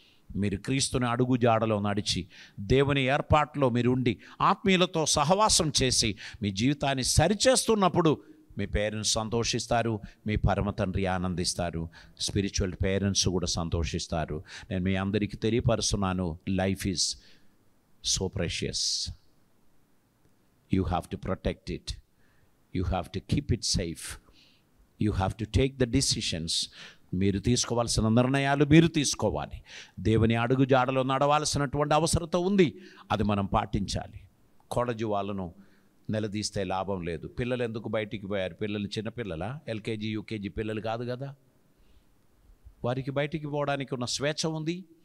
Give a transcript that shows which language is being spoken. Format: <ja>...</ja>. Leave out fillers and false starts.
<te>మీరు క్రీస్తుని అడుగు జాడలో నడిచి దేవుని ఏర్పాట్లో మీరు ఉండి ఆత్మీయులతో సహవాసం చేసి మీ జీవితాన్ని సరిచేస్తున్నప్పుడు మీ పేరెంట్స్ సంతోషిస్తారు, మీ పరమ తండ్రి ఆనందిస్తారు, స్పిరిచువల్ పేరెంట్స్ కూడా సంతోషిస్తారు. నేను మీ అందరికీ తెలియపరుస్తున్నాను,</te> <en>Life is so precious. You have to protect it. You have to keep it safe. You have to take the decisions</en> <te>మీరు తీసుకోవాల్సిన నిర్ణయాలు మీరు తీసుకోవాలి. దేవుని అడుగు జాడలో నడవాల్సినటువంటి అవసరత ఉంది, అది మనం పాటించాలి. కాలేజీ వాళ్ళను నిలదీస్తే లాభం లేదు. పిల్లలు ఎందుకు బయటికి పోయారు? పిల్లలు చిన్నపిల్లల, ఎల్కేజీ యూకేజీ పిల్లలు కాదు కదా. వారికి బయటికి పోవడానికి ఉన్న స్వేచ్ఛ ఉంది.</te>